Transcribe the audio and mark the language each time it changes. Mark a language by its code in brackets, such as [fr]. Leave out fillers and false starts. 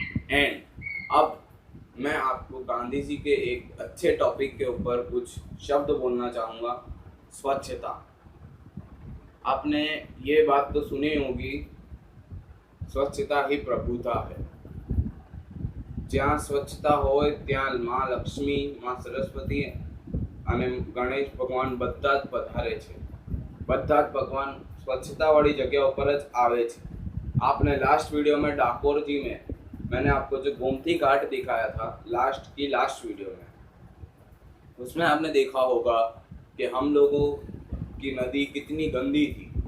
[hi] And अब मैं आपको गांधी जी के एक अच्छे टॉपिक के ऊपर कुछ शब्द बोलना चाहूँगा। स्वच्छता। आपने ये बात तो सुनी होगी, स्वच्छता ही प्रभुता है। [gu] જ્યાં સ્વચ્છતા હોય ત્યાં માં લક્ષ્મી, માં સરસ્વતી અને ગણેશ ભગવાન બધા જ પધારે છે। બધા જ ભગવાન स्वच्छतावाली जगह पर ज आवे छे। [hi] आपने लास्ट वीडियो में डाकोर जी में मैंने आपको जो गोमती घाट दिखाया था, लास्ट वीडियो में, उसमें आपने देखा होगा कि हम लोगों की नदी कितनी गंदी थी।